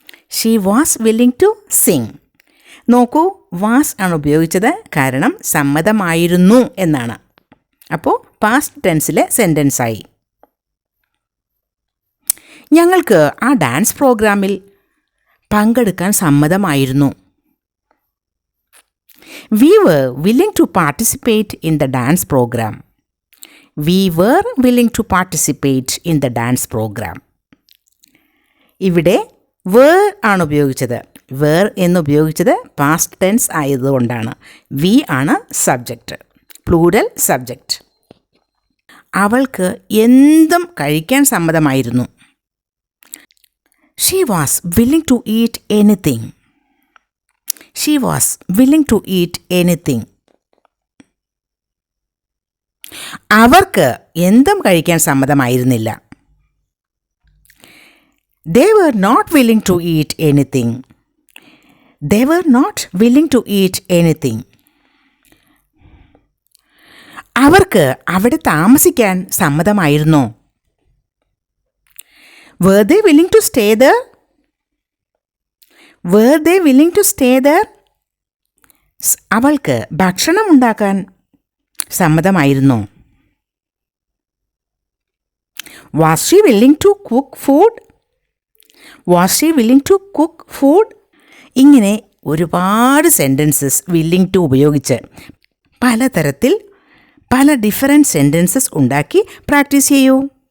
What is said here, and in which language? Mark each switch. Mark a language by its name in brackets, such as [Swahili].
[English] She was willing to sing. [Malayalam] നോക്കൂ, was ആണ് ഉപയോഗിച്ചത്, കാരണം സമ്മതമായിരുന്നു എന്നാണ്. അപ്പോൾ പാസ്റ്റ് ടെൻസിലെ സെൻറ്റൻസായി. ഞങ്ങൾക്ക് ആ ഡാൻസ് പ്രോഗ്രാമിൽ പങ്കെടുക്കാൻ സമ്മതമായിരുന്നു. [English] We were willing to participate in the dance program. We were willing to participate in the dance program. [Malayalam] ഇവിടെ were ആണ് ഉപയോഗിച്ചത്. were എന്നുപയോഗിച്ചത് പാസ്റ്റ് ടെൻസ് ആയതുകൊണ്ടാണ്. we ആണ് സബ്ജക്റ്റ്, പ്ലൂരൽ സബ്ജക്റ്റ്. അവൾക്ക് എന്തും കഴിക്കാൻ സമ്മതമായിരുന്നു. [English] She was willing to eat anything. She was willing to eat anything. [Malayalam] അവർക്ക് എന്തും കഴിക്കാൻ സമ്മതമായിരുന്നില്ല. [English] They were not willing to eat anything. They were not willing to eat anything. [Malayalam] അവർക്ക് അവിടെ താമസിക്കാൻ സമ്മതമായിരുന്നോ? [English] Were they willing to stay there? Were they willing to stay there? [Malayalam] അവൾക്ക് ഭക്ഷണം ഉണ്ടാക്കാൻ സമ്മതമായിരുന്നോ? [English] Was she willing to cook food? Was she willing to cook food? [Malayalam] ഇങ്ങനെ ഒരുപാട് sentences willing to ഉപയോഗിച്ച് പലതരത്തിൽ പല ഡിഫറെൻറ്റ് സെൻറ്റൻസസ് ഉണ്ടാക്കി പ്രാക്ടീസ് ചെയ്യൂ.